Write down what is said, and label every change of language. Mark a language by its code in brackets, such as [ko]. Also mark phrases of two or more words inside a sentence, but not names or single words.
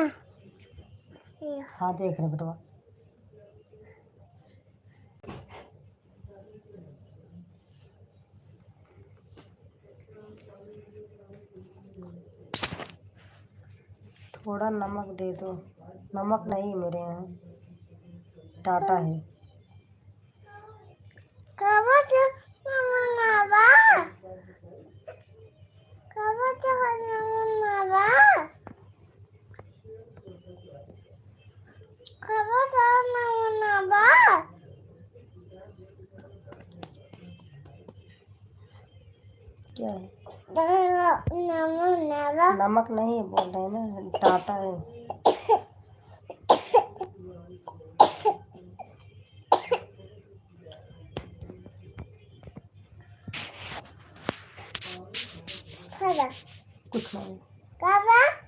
[hi] हाँ देख रहे बेटवा। थोड़ा नमक दे दो। नमक नहीं मेरे यहाँ टाटा है। [id] Kamu tuh ngomong apa? Kamu tuh ngomong apa? Kamu tuh ngomong apa? [hi] क्या है? [id] Ngomong apa? [hi] नमक नहीं बोल रहे ना टाटा है। [id] Kamu? [hi] कुछ नहीं। [id] Kamu?